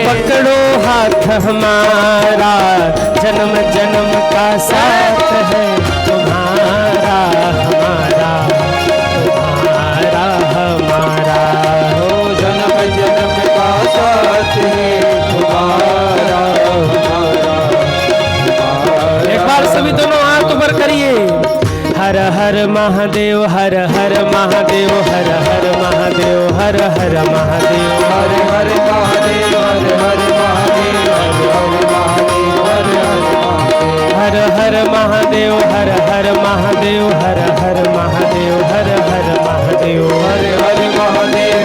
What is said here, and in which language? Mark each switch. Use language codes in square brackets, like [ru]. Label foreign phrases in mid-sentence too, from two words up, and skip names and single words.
[hi] पकड़ो हाथ हमारा, जन्म जन्म का साथ है तुम्हारा हमारा, तुम्हारा हमारा। ओ जन्म जन्म का साथ है तुम्हारा हमारा। एक बार सभी दोनों हाथ ऊपर करिए। हर हर महादेव, हर हर महादेव, हर हर महादेव, हर हर महादेव, हर हर महादेव, हर हर महादेव, हर हर महादेव, हर हर महादेव, हर हर महादेव, हर हर महादेव, हर हर महादेव,